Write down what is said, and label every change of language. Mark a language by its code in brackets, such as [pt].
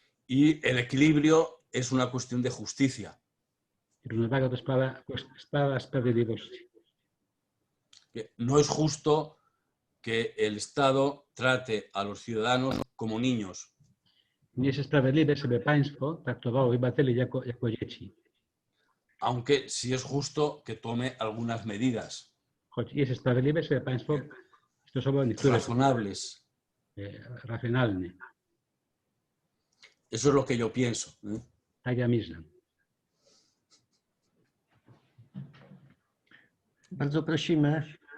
[es] Y el equilibrio es una cuestión de justicia. [pl] Równowaga to sprawa sprawiedliwości. [es] No es justo que el Estado trate a los ciudadanos como niños. [pl] Nie jest sprawiedliwe, żeby państwo traktowało obywateli jako dzieci. [es] Aunque sí es justo que tome algunas medidas [pl] Choć jest sprawiedliwe, żeby państwo stosowało niektóre [es] razonables. [pl] racjonalne. [es] Eso es lo que yo pienso. [pl] Tak ja myślę. Bardzo prosimy.